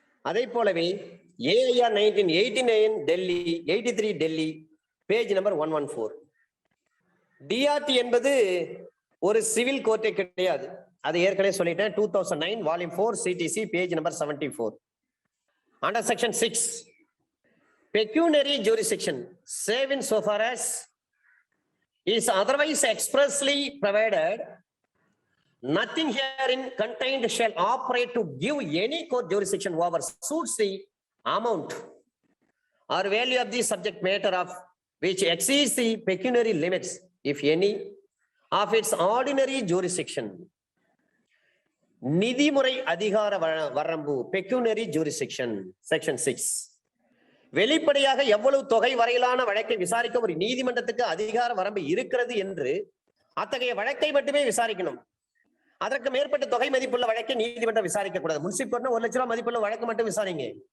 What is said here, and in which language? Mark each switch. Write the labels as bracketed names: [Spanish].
[English] அதே போலவே AIR 1989 Delhi 83 Delhi page number 114. [Tamil] DRT என்பது ஒரு சிவில் கோர்ட்டே கிடையாது, அது ஏற்கனவே சொல்லிட்டேன். 2009 volume 4 CTC page number 74. [English] Under section 6, pecuniary jurisdiction, save in so far as is otherwise expressly provided, nothing herein contained shall operate to give any court jurisdiction over suits the amount or value of the subject matter of which exceeds the pecuniary limits, if any, of its ordinary jurisdiction. [Tamil] நிதிமுறை அதிகார வரம்பு, [English] pecuniary jurisdiction, section 6. [Tamil] வெளிப்படையாக எவ்வளவு தொகை வரையிலான வழக்கை விசாரிக்க ஒரு நீதிமன்றத்துக்கு அதிகார வரம்பு இருக்கிறது என்று அத்தகைய வழக்கை மட்டுமே விசாரிக்கணும். அதற்கு மேற்பட்ட தொகை மதிப்புள்ள வழக்கை நீதிமன்றம் விசாரிக்க கூடாது. முன்சிப் கோர்ட்னா 1 லட்சம் ரூபாய் மதிப்புள்ள வழக்கு மட்டும் விசாரிங்க.